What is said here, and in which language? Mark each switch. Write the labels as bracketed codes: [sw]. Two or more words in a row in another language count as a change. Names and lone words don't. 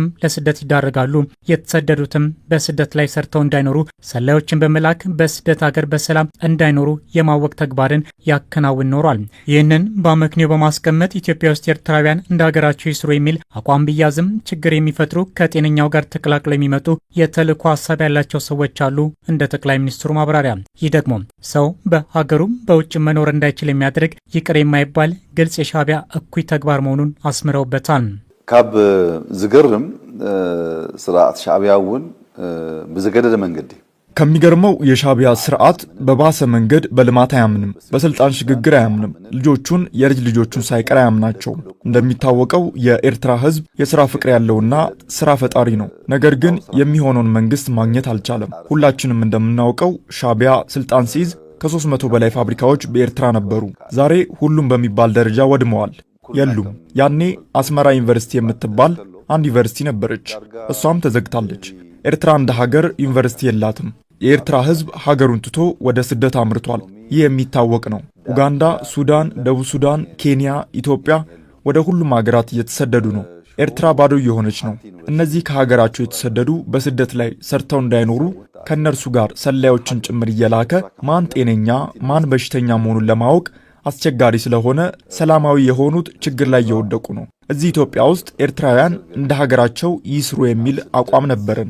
[am] ለስደት ይዳረጋሉ። የተሰደዱትም በስደት ላይ ሰርተው እንዳይኖሩ ሰላዮችን በመላክ በስደት ሀገር በሰላም እንዳይኖሩ የማወቅ ተግባርን ያከናውን ኖሯል። ይህንን በአመክንዮ በማስቀመጥ ኢትዮጵያ ውስጥ ኤርትራውያን እንደ ሀገራቸው ይስሩ የሚል አቋም ቢያዝም ችግር የሚፈጥሩ ከጤነኛው ጋር ተቀላቅለው የሚመጡ የተልእኮ ሀሳብ ያላቸው ሰዎች አሉ እንደ ጠቅላይ ሚኒስትሩ ማብራሪያ። ይህ ደግሞ ሰው በሀገሩም በውጭ መኖር እንዳይችል የሚያደርግ ይቅር የማይባል ግልጽ የሻቢያ እኩይ ተግባር መሆኑን አስምረውበታል። [ti] ካብ ዝገርም ስርዓት ሻቢያውን በዘገደደ መንገድ [am] ከሚገርመው የሻቢያ ስርዓት በባሰ መንገድ በልማት አያምንም፣ በስልጣን ሽግግር አያምንም፣ ልጆቹን የልጅ ልጆቹን ሳይቀር አያምናቸውም። እንደሚታወቀው የኤርትራ ህዝብ የሥራ ፍቅር ያለውና ሥራ ፈጣሪ ነው። ነገር ግን የሚሆነውን መንግስት ማግኘት አልቻለም። ሁላችንም እንደምናውቀው ሻቢያ ስልጣን ሲይዝ ከ300 በላይ ፋብሪካዎች በኤርትራ ነበሩ። ዛሬ ሁሉም በሚባል ደረጃ ወድመዋል፣ የሉም። ያኔ አስመራ ዩኒቨርሲቲ የምትባል አንድ ዩኒቨርሲቲ ነበረች፣ እሷም ተዘግታለች። ኤርትራ እንደ ሀገር ዩኒቨርሲቲ የላትም። የኤርትራ ህዝብ ሀገሩን ትቶ ወደ ስደት አምርቷል። ይህ የሚታወቅ ነው። ኡጋንዳ፣ ሱዳን፣ ደቡብ ሱዳን፣ ኬንያ፣ ኢትዮጵያ ወደ ሁሉም ሀገራት እየተሰደዱ ነው። ኤርትራ ባዶ እየሆነች ነው። እነዚህ ከሀገራቸው የተሰደዱ በስደት ላይ ሰርተው እንዳይኖሩ ከነርሱ ጋር ሰላዮችን ጭምር እየላከ ማን ጤነኛ ማን በሽተኛ መሆኑን ለማወቅ አስቸጋሪ ስለሆነ ሰላማዊ የሆኑት ችግር ላይ እየወደቁ ነው። እዚህ ኢትዮጵያ ውስጥ ኤርትራውያን እንደ ሀገራቸው ይስሩ የሚል አቋም ነበረን።